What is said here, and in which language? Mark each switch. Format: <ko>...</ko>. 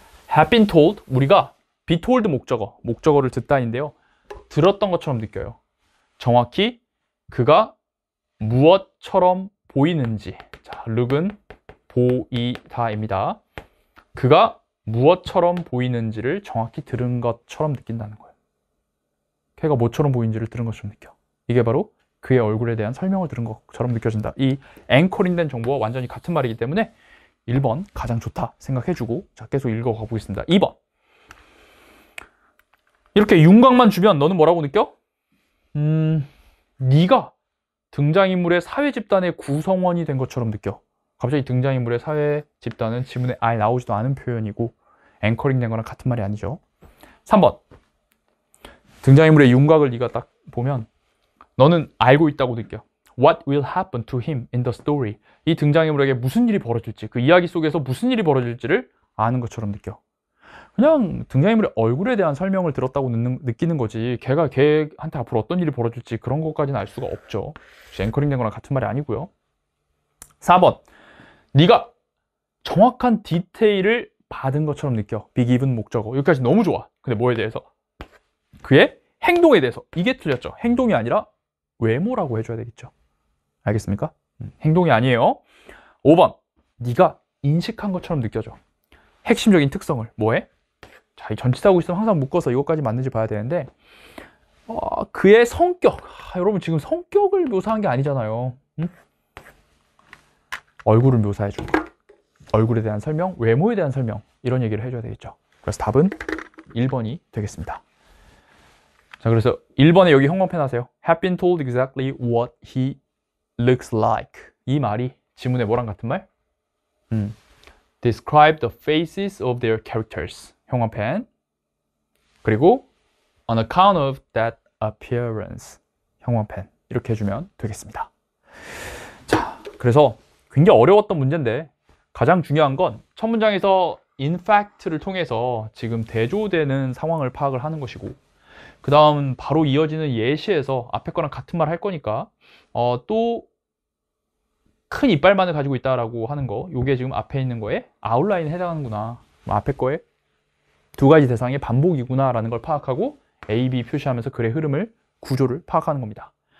<en>have been told,</en> <ko>우리가</ko> <en>be told</en> <ko>목적어를 듣다인데요. 들었던 것처럼 느껴요. 정확히 그가 무엇처럼 보이는지. 자, look은 보이다입니다. 그가 무엇처럼 보이는지를 정확히 들은 것처럼 느낀다는 거예요. 걔가 뭐처럼 보이는지를 들은 것처럼 느껴. 이게 바로 그의 얼굴에 대한 설명을 들은 것처럼 느껴진다. 이 앵커링된 정보와 완전히 같은 말이기 때문에 1번 가장 좋다 생각해주고, 자, 계속 읽어가 보겠습니다. 2번. 이렇게 윤곽만 주면 너는 뭐라고 느껴? 네가 등장인물의 사회 집단의 구성원이 된 것처럼 느껴. 갑자기 등장인물의 사회 집단은 지문에 아예 나오지도 않은 표현이고 앵커링 된 거랑 같은 말이 아니죠. 3번. 등장인물의 윤곽을 네가 딱 보면 너는 알고 있다고 느껴.</ko> <en>What will happen to him in the story?</en> <ko>이 등장인물에게 무슨 일이 벌어질지, 그 이야기 속에서 무슨 일이 벌어질지를 아는 것처럼 느껴. 그냥 등장인물의 얼굴에 대한 설명을 들었다고 느끼는 거지, 걔한테 앞으로 어떤 일이 벌어질지 그런 것까지는 알 수가 없죠. 앵커링 된 거랑 같은 말이 아니고요. 4번. 네가 정확한 디테일을 받은 것처럼 느껴.</ko> <en>be given</en> <ko>목적어. 여기까지 너무 좋아. 근데 뭐에 대해서? 그의 행동에 대해서. 이게 틀렸죠. 행동이 아니라 외모라고 해줘야 되겠죠. 알겠습니까? 행동이 아니에요. 5번. 네가 인식한 것처럼 느껴져. 핵심적인 특성을. 뭐해? 자, 이 전치사하고 있으면 항상 묶어서 이것까지 맞는지 봐야 되는데, 그의 성격. 여러분 지금 성격을 묘사한 게 아니잖아요. 얼굴을 묘사해준 거. 얼굴에 대한 설명, 외모에 대한 설명, 이런 얘기를 해줘야 되겠죠. 그래서 답은 1번이 되겠습니다. 자, 그래서 1번에 여기 형광펜 하세요.</ko> <en>have been told exactly what he looks like.</en> <ko>이 말이 지문에 뭐랑 같은 말?</ko> <en>Describe the faces of their characters.</en> <ko>형광펜. 그리고</ko> <en>on account of that appearance.</en> <ko>형광펜. 이렇게 해주면 되겠습니다. 자, 그래서 굉장히 어려웠던 문제인데 가장 중요한 건 첫 문장에서 in fact를 통해서 지금 대조되는 상황을 파악을 하는 것이고, 그 다음 바로 이어지는 예시에서 앞에 거랑 같은 말 할 거니까 또 큰 이빨만을 가지고 있다라고 하는 거, 요게 지금 앞에 있는 거에 아웃라인에 해당하는구나, 앞에 거에 두 가지 대상의 반복이구나 라는 걸 파악하고 A, B 표시하면서 글의 흐름을, 구조를 파악하는 겁니다.</ko>